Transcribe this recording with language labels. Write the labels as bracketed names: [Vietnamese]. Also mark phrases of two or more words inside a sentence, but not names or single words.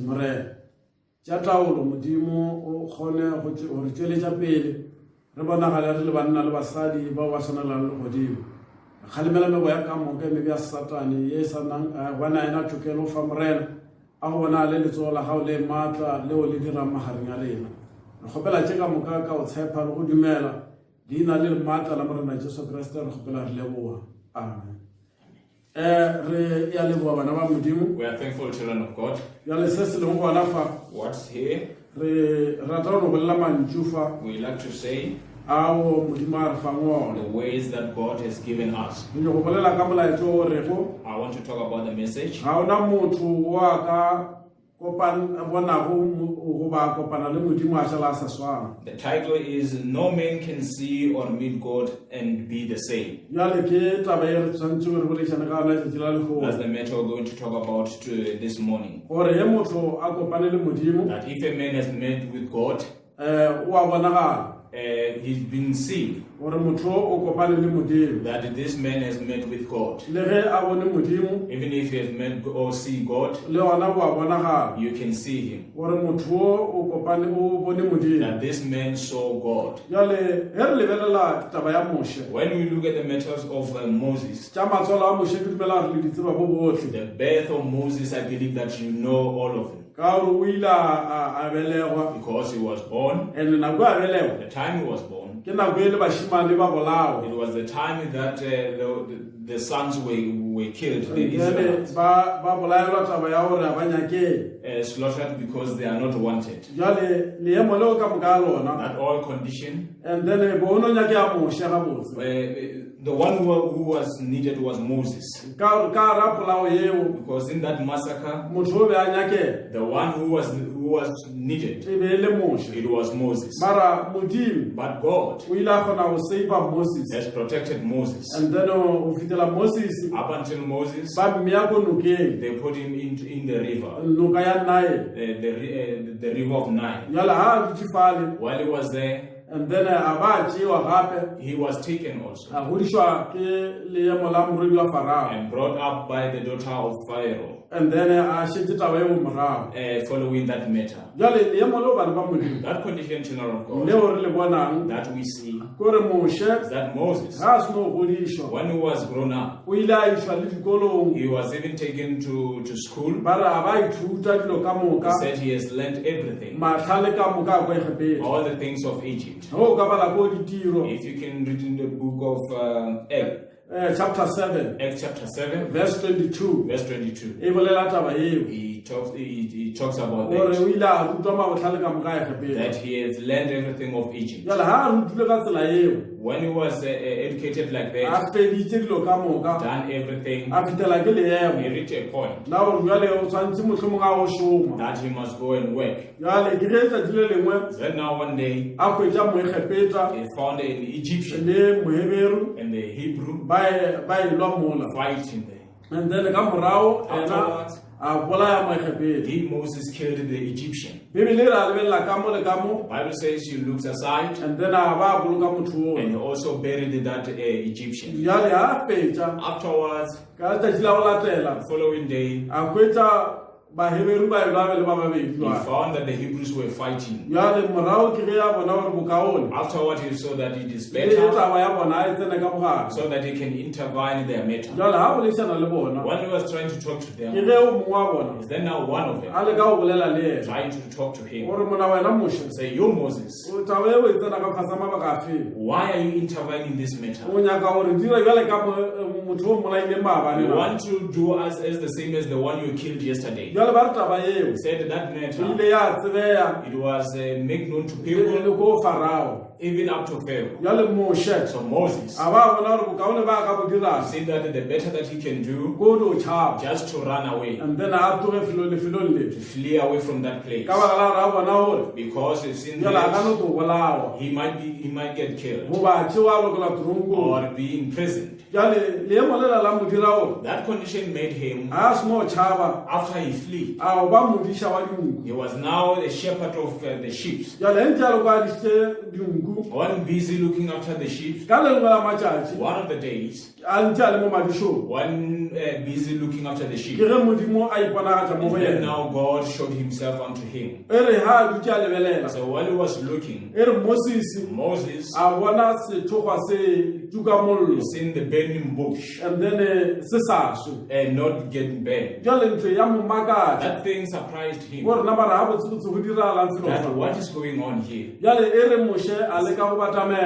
[Northern Sotho] morena tša taolo Modimo o kgone go re tšweletša pele re bonagale re le banna le basadi bao ba tshwanelang le godimo kgalemela mebo ya ka moka e mebe ya Satane ye sa nang bona ena tšokelo o fa morena a go bona le letsogo la gago le maatla leo le dirang magareng a rena re kgopela tše ka moka ka go tshepa le go dumela leina le maatla la morena Jesu Kriste re kgopela re leboa amen. Re ya leboa bana ba Modimo. [English] We are thankful children of God. [Northern Sotho] Ya le se se leng gona fa [English] What's here? [Northern Sotho] re rata go bolela mantšu fa [English] We like to say [Northern Sotho] ao Modimo a re fang ona [English] the ways that God has given us. [Northern Sotho] ke go bolela ka molaetso o rego [English] I want to talk about the message. [Northern Sotho] ga ona motho wa ka bonago go ba kopana le Modimo a šala a sa swana. [English] The title is No Man Can See or Meet God and Be the Same. [Northern Sotho] Jale ke taba e re tshwanetse re bolešane ka ona letšatši la lekgono [English] That's the matter we're going to talk about this morning. [Northern Sotho] gore ge motho a kopane le Modimo [English] That if a man has met with God, [Northern Sotho] o a bonagala [English] he's been seen. [Northern Sotho] gore motho o kopane le Modimo [English] That this man has met with God. [Northern Sotho] le ge a bone Modimo [English] Even if he has met or see God, [Northern Sotho] le ona bo a bonagala [English] you can see him. [Northern Sotho] gore motho o kopane o bone Modimo. [English] That this man saw God. [Northern Sotho] Jale ge re lebelela taba ya Moshe [English] When we look at the matters of Moses, [Northern Sotho] tša matswalo a Moshe ke dumela re le ditseba bo botlhe [English] the birth of Moses, I believe that you know all of them. [Northern Sotho] ka gore o ile a belegwa [English] Because he was born, [Northern Sotho] and nako a belegwa [English] the time he was born, [Northern Sotho] ke nako e le bašimane ba bolawa [English] it was the time that the sons were killed, the [Northern Sotho] Jwale [English] Israelites, [Northern Sotho] ba bolaelwa taba ya hore ha ba nyake. [English] slaughtered because they are not wanted. [Northern Sotho] Jwale leemo leo ka moka lona. [English] That all condition, And then [Northern Sotho] bono nyake ya moshe gabotse. [English] the one who was needed was Moses. [Northern Sotho] Ka rapolao eo [English] Because in that massacre, [Northern Sotho] motho o be a nyake [English] the one who was needed, [Northern Sotho] e be le moshe. [English] it was Moses. [Northern Sotho] Mara modimo [English] But God [Northern Sotho] o ile a kgona go save Moses. [English] has protected Moses. And then [Northern Sotho] o fitela Moses [English] Up until Moses, [Northern Sotho] ba mmea ko nokeng [English] they put him in the river, [Northern Sotho] noka ya Nile. [English] the river of Nile. [Northern Sotho] Jwale ha a dutse fale. [English] While he was there, And then [Northern Sotho] a ba tšewa gape [English] he was taken also [Northern Sotho] a godišwa ke leemo la morwedi wa Farao. [English] and brought up by the daughter of Pharaoh, And then [Northern Sotho] a šetse taba eo morago. [English] following that matter. [Northern Sotho] Jwale leemo leo bana ba modimo [English] That condition, children of God, [Northern Sotho] leo re le bonang [English] that we see, [Northern Sotho] kore Moshe [English] is that Moses, [Northern Sotho] ga a se no godišwa [English] when he was grown up, [Northern Sotho] o ile a išwa le dikolong [English] he was even taken to school. [Northern Sotho] ba re a ba ithuta dilo ka [English] He [Northern Sotho] moka [English] said he has learned everything, [Northern Sotho] matlhale ka moka a kwa egepedi [English] all the things of Egypt. [Northern Sotho] go ka bala ko ditiro [English] If you can read in the book of chapter 7 Acts chapter 7, verse 22 verse 22, [Northern Sotho] e bolela taba eo [English] he talks about [Northern Sotho] gore [English] that, [Northern Sotho] o ile a rutwa mabotlhale ka moka egepedi. [English] that he has learned everything of Egypt. [Northern Sotho] Jwale ha a rutile ka tsela eo [English] When he was educated like that, [Northern Sotho] a feditše dilo ka moka [English] done everything, [Northern Sotho] a fitela ke [English] he [Northern Sotho] leemo [English] reached a point [Northern Sotho] la gore jwale o tshwanetse mohlomong a go šoma. [English] that he must go and work. [Northern Sotho] Jwale ke ge tšatši le lengwe [English] Then now one day, [Northern Sotho] a hwetša moegepeta [English] he found an Egyptian [Northern Sotho] le moheberu [English] and the Hebrew [Northern Sotho] ba e lwa mola. [English] fighting there. And then [Northern Sotho] ka morago ena [English] Afterwards, [Northern Sotho] a bolaya moegepedi. [English] he, Moses, killed the Egyptian. [Northern Sotho] Bibele e re a lebelela ka mo le ka mo, [English] Bible says he looks aside and then [Northern Sotho] a ba boloka motho [English] and he [Northern Sotho] oo. [English] also buried that Egyptian. [Northern Sotho] Jwale ha a fetša [English] Afterwards, [Northern Sotho] ka letšatši la go latela [English] the following day, [Northern Sotho] a hwetša baheberu ba e lwa be le ba babedi [English] he [Northern Sotho] jwale. [English] found that the Hebrews were fighting. [Northern Sotho] Jwale morago ke ge a bona gore bokaone [English] Afterwards, he saw that it is [Northern Sotho] le [English] better [Northern Sotho] taba ya bona a e tsene ka bogare. [English] so that he can intervene in their matter. [Northern Sotho] Jwale ha a boledišana le bona [English] When he was trying to talk to [Northern Sotho] ke [English] them, [Northern Sotho] ge o mongwe wa bona [English] is then now one of [Northern Sotho] a [English] them [Northern Sotho] le ka go bolela le ena [English] trying to talk to him. [Northern Sotho] gore mona wena Moshe [English] Say, you Moses, [Northern Sotho] taba eo e tsena ka phasa mabaka a feng. [English] why are you intervening in this matter? [Northern Sotho] O nyaka gore dira jwale ka motho o mmolaileng maabane [English] You [Northern Sotho] na. [English] want to do as the same as the one you killed yesterday. [Northern Sotho] Jwale ba re taba eo [English] He said that [Northern Sotho] e [English] matter, [Northern Sotho] ile ya tsebeya [English] it was made known to [Northern Sotho] le [English] people, [Northern Sotho] ko Farao. [English] even up to Pharaoh. [Northern Sotho] Jwale Moshe [English] So Moses [Northern Sotho] a ba bona gore bokaone ba ka bo dirang [English] said that the better that he can do, [Northern Sotho] ko do tšhaba. [English] just to run away, And then [Northern Sotho] a tloge lefelong le [English] to flee away from that place. [Northern Sotho] ka baka la gore a bona gore [English] Because if sin [Northern Sotho] jwale a ka no [English] that, [Northern Sotho] to bolawa [English] he might get killed [Northern Sotho] goba tšewa a lokola toronkong. [English] or be imprisoned. [Northern Sotho] Jwale leemo lela la mo dira gore [English] That condition made him, [Northern Sotho] a se no tšhaba [English] after he flee, [Northern Sotho] a o ba modiša wa dinku. [English] he was now a shepherd of the sheep. [Northern Sotho] Jwale ntse a le kwa dišitše dinku [English] One busy looking after the sheep. [Northern Sotho] ka le lengwe la matšatši [English] One of the days, [Northern Sotho] a ntse a le mo madišong [English] one busy looking after the [Northern Sotho] ke [English] sheep. [Northern Sotho] ge modimo a iponagatša mo go [English] Then [Northern Sotho] yena [English] now God showed himself unto him. [Northern Sotho] e re ha a dutse a lebelela [English] So while he was looking, [Northern Sotho] e re Moses [English] Moses [Northern Sotho] a bona sethokgwa se tuka mollo [English] seen the burning bush and then [Northern Sotho] se sa swe. [English] and not getting burned. [Northern Sotho] Jwale ntho ya mo makatša [English] That thing surprised him. [Northern Sotho] gore na bara ga botsebotse go diragalang selo [English] That [Northern Sotho] sa. [English] what is going on here? [Northern Sotho] Jwale e re Moshe a leka go batamela.